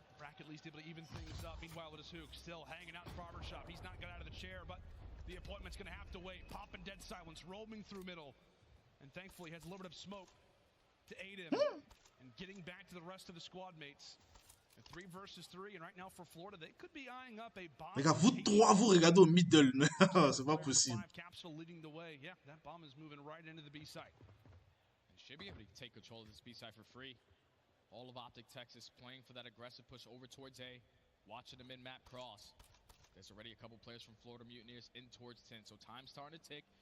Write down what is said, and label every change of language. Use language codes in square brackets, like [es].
[en] Brack at least able to even things up. Meanwhile, it is Hook still hanging out in Barber shop. He's not got out of the chair, but the appointment's going to have to wait. Popping dead silence, roaming through middle. And thankfully has a little bit of smoke to aid him. And getting back to the rest of the squad mates. 3 versus 3, and right now for Florida, they could be eyeing up a bomb. [fr] Les gars, vous trois, vous regardez au middle. C'est pas possible. [en] Capsule leading the way. Yeah, that bomb is moving right into the B site. And should be able to take control of this B side for free. All of Optic Texas playing for that aggressive push over towards A, watching the mid-map cross. There's already a couple players from Florida Mutineers in towards 10, so time's starting to tick.